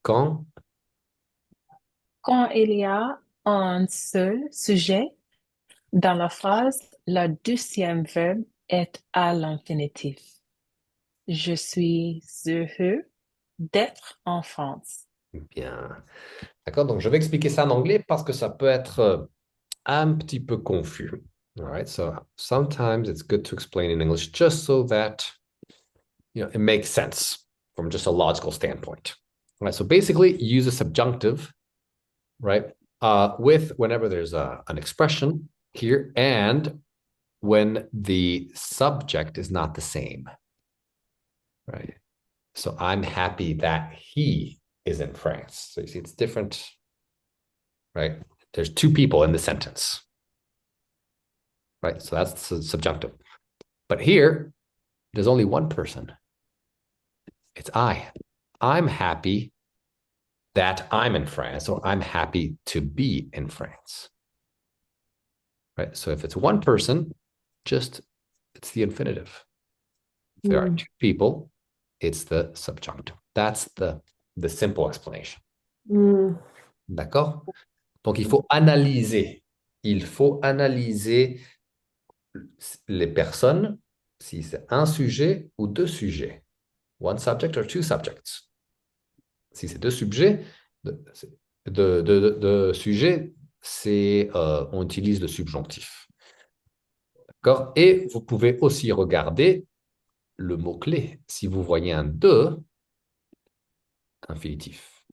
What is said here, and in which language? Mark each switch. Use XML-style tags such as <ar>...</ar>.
<fr>Quand il y a un seul sujet dans la phrase, le deuxième verbe est à l'infinitif. Je suis heureux d'être en France. Bien. D'accord, donc je vais expliquer ça en anglais parce que ça peut être un petit peu confus.</fr> <en>All right, so sometimes it's good to explain in English just so that it makes sense from just a logical standpoint. All right, so basically, use a subjunctive, right, with whenever there's an expression here and when the subject is not the same, right? So I'm happy that he is in France. So you see, it's different, right? There's two people in the sentence, right? So that's subjunctive. But here, there's only one person. It's I. I'm happy that I'm in France, or I'm happy to be in France, right? So if it's one person, it's the infinitive. If there are two people, it's the subjunctive. That's the simple explanation.</en> <fr>D'accord? Donc, il faut analyser. Il faut analyser les personnes si c'est un sujet ou deux sujets.</fr> <en>One subject or two subjects.</en> <fr>Si c'est deux sujets, de sujets, on utilise le subjonctif. D'accord? Et vous pouvez aussi regarder le mot-clé. Si vous voyez un de, infinitif.</fr>